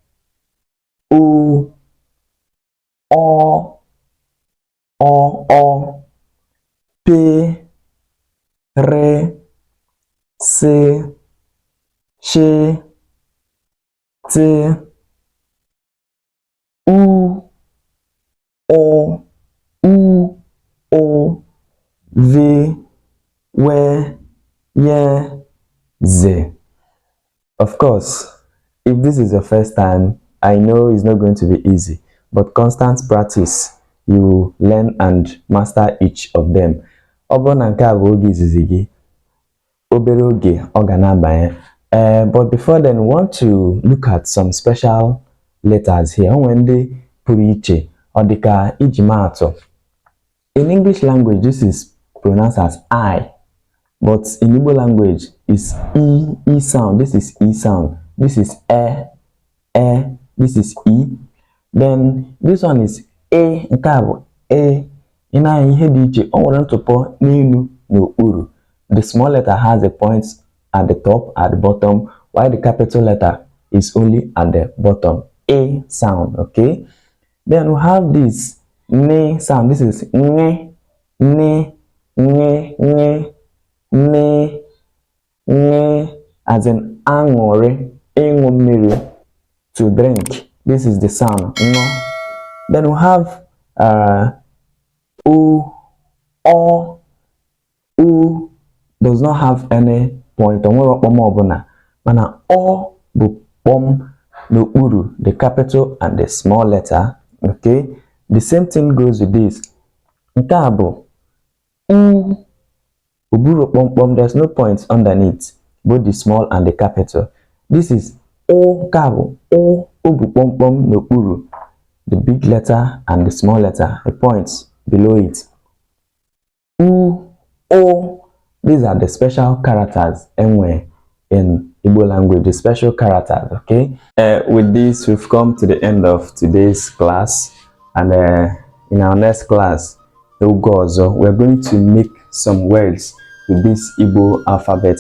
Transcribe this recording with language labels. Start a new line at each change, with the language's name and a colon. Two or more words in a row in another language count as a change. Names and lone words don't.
English: O, P, R, C, Ch, T, U, O, V, W, Y, Z. Of course, if this is your first time, I know it's not going to be easy, but constant practice, you learn and master each of them. But before then, we want to look at some special letters here.
Igbo: When pụrụ iche ọ dịka iji maa atụ.
English: In English language, this is pronounced as I, but in Igbo language, it's E sound. This is E sound. This is E. This is E. Then this one is A.
Igbo: Nke a bụ A. Ị na-anya ihe dị iche, ọ nwere ntụpọ n'elu n'okpuru.
English: The small letter has a point at the top, at the bottom, while the capital letter is only at the bottom. A sound, okay? Then we have this ne sound. This is ne, as in aṅụrị,
Igbo: ịṅụ mmiri,
English: to drink. This is the sound, no. Then we have o does not have any point.
Igbo: Mana o bụ kpọm n'okpuru,
English: the capital and the small letter. Okay, the same thing goes with this.
Igbo: Nke a bụ uburu kpọmkpọm.
English: There's no point underneath, both the small and the capital. This is o.
Igbo: Nke a bụ o bụ kpọmkpọm n'okpuru,
English: the big letter and the small letter, the points below it. O. These are the special characters anyway in Igbo language, the special characters. Okay, with this we've come to the end of today's class, and in our next class we're going to make some words with this Igbo alphabet.